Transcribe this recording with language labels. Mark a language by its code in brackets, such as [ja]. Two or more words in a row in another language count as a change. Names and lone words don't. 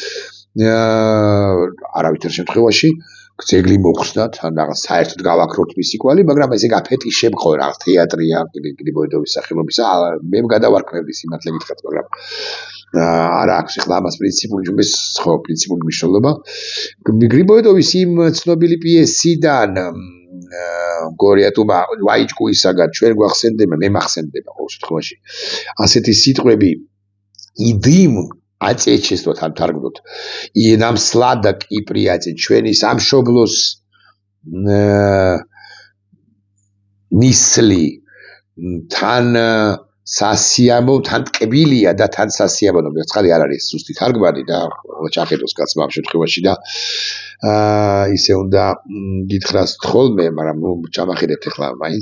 [ka] არავითარ შემთხვევაში ძეგლი მოხსნათ, ან რაღაც საერთოდ გავაქროთ მისი კვალი, მაგრამ ესე გაფეტიშებ ხო რაღაც თეატრია, გრიბოედოვის სახელობისა, მე გადავარქმევდი სიმართლე გითხრათ, მაგრამ არა აქვს ახლა ამას პრინციპული მნიშვნელობა. გრიბოედოვის იმ ცნობილი პიესიდან გორია თუმა ვაიჭკუისაგან ჩვენ გვახსენდება, მე მახსენდება ყოველ შემთხვევაში. ასეთი სიტყვები [ru] и дым отечества [ka] თუ თან თარგმნოთ. [ru] нам сладок и приятен [ka] ჩვენი სამშობლოს ნისლი თან სასიამო, თან ტკბილია და თან სასიამოვნო. ცხადი არ არის ზუსტი თარგმანი და ჩახედოს კაცმა ამ შემთხვევაში და ისე უნდა გითხრას თხოლმე, მაგრამ ჩამახედებთ ახლა მაინც.